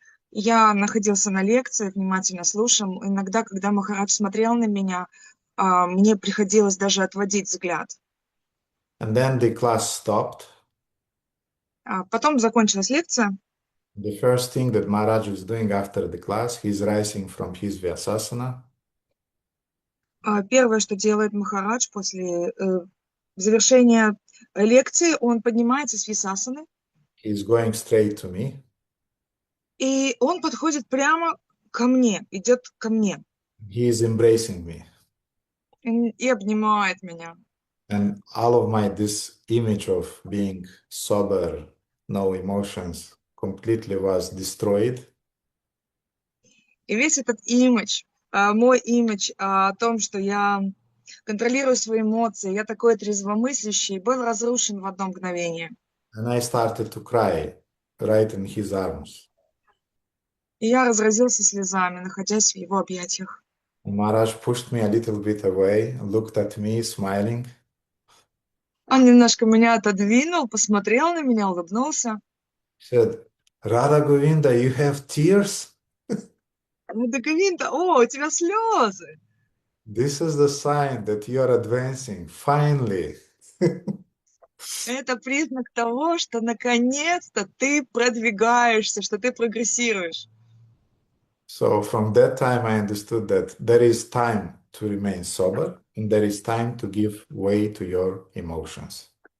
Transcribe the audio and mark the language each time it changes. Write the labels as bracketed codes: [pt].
[ru] Я находился на лекции, внимательно слушал. Иногда, когда Махарадж смотрел на меня, мне приходилось даже отводить взгляд. [en] And then the class stopped. [ru] Потом закончилась лекция. [en] The first thing that Maharaj is doing after the class, he's rising from his Vyasasana. [ru] Первое, что делает Махарадж после завершения лекции, он поднимается с висасаны. [en] He's going straight to me. [ru] И он подходит прямо ко мне, идет ко мне. [en] He is embracing me. [ru] И обнимает меня. [en] And all of this image of being sober, no emotions, completely was destroyed. [ru] И весь этот имидж, мой имидж о том, что я контролирую свои эмоции, я такой трезвомыслящий, был разрушен в одно мгновение. [en] And I started to cry right in his arms. [ru] И я разразился слезами, находясь в его объятиях. [en] And Maharaj pushed me a little bit away, looked at me, smiling. [ru] Он немножко меня отодвинул, посмотрел на меня, улыбнулся. [en] Said, Radha Govinda, you have tears? [ru] Рада Говинда, у тебя слезы. [en] This is the sign that you are advancing, finally. [ru] Это признак того, что наконец-то ты продвигаешься, что ты прогрессируешь. [en] So from that time, I understood that there is time to remain sober and there is time to give way to your emotions.